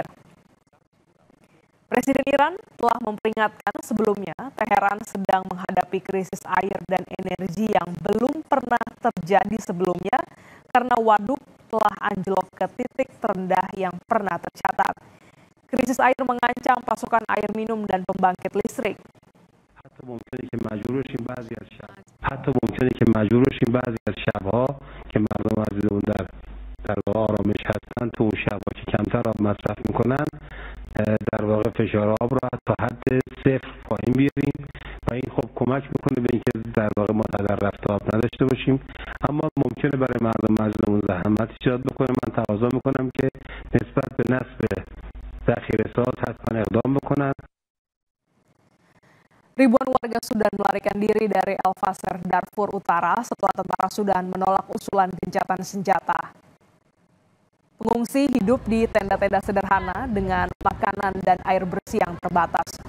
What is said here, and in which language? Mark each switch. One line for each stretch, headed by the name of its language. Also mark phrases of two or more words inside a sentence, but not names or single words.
Indonesian: Presiden Iran telah memperingatkan sebelumnya Teheran sedang menghadapi krisis air dan energi yang belum pernah terjadi sebelumnya karena waduk telah anjlok ke titik terendah yang pernah tercatat. Krisis air mengancam pasokan air minum dan pembangkit listrik.
Persian: حتی ممکنه که مجبور بشیم بعضی از شبها که مردم از اون در واقع آرامش هستن تو اون شبها که کمتر آب مصرف میکنن در واقع فشار آب رو تا حد صفر پایین بیاریم و این خب کمک میکنه به اینکه در واقع ما در رفت آب نداشته باشیم. اما ممکنه برای مردم مظلومون زحمت ایجاد بکنه. من تقاضا میکنم که نسبت به نصب ذخیره‌ساز حتما اقدام بکنن.
Indonesian: Ribuan warga Sudan melarikan diri dari El Fasher, Darfur Utara setelah tentara Sudan menolak usulan gencatan senjata. Pengungsi hidup di tenda-tenda sederhana dengan makanan dan air bersih yang terbatas.